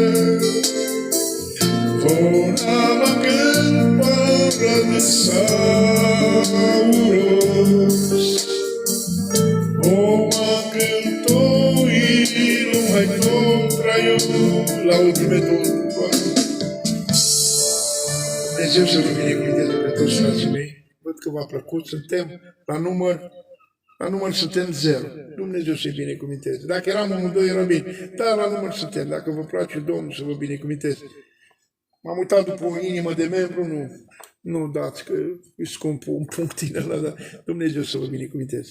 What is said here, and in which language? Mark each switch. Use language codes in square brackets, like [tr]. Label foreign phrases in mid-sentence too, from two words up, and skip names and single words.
[ro] Una magel paradisaurus, o magel domino mai contra io. La ultime două. Dumnezeu să vă binecuvânteze pe toți frații mei. Văd că v-a plăcut. Suntem la număr suntem 0. Dumnezeu să-i binecuvânteze. Dacă eram amândoi, era bine. Dar la număr suntem. Dacă vă place Domnul să vă binecuvânteze. M-am uitat după o inimă de membru, nu dați, că e scump un punct din ăla, dar Dumnezeu să vă binecuvânteze.